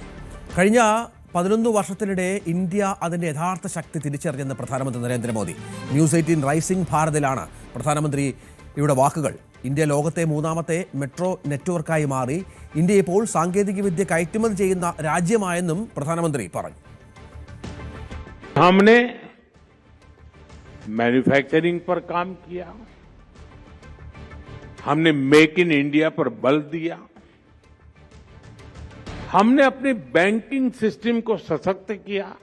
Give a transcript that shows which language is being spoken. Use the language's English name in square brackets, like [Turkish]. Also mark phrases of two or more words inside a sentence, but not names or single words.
[Malayalam] കഴിഞ്ഞ 11 വർഷത്തിനിടെ ഇന്ത്യ അതിൻ്റെ യഥാർത്ഥ ശക്തി തിരിച്ചറിഞ്ഞെന്ന് പ്രധാനമന്ത്രി നരേന്ദ്രമോദി. ന്യൂസ് 18 റൈസിംഗ് ഭാരതിലാണ് പ്രധാനമന്ത്രിയുടെ വാക്കുകൾ. ഇന്ത്യ ലോകത്തെ 3ാമത്തെ മെട്രോ നെറ്റ്വർക്കായി മാറി. ഇന്ത്യ ഇപ്പോൾ സാങ്കേതികവിദ്യ കയറ്റുമതി ചെയ്യുന്ന രാജ്യമായെന്നും പ്രധാനമന്ത്രി പറഞ്ഞു. [Hindi] हमने मैन्युफैक्चरिंग पर काम किया, हमने मेक इन इंडिया पर बल दिया, हमने अपने [English] banking system [Hindi] को सशक्त किया,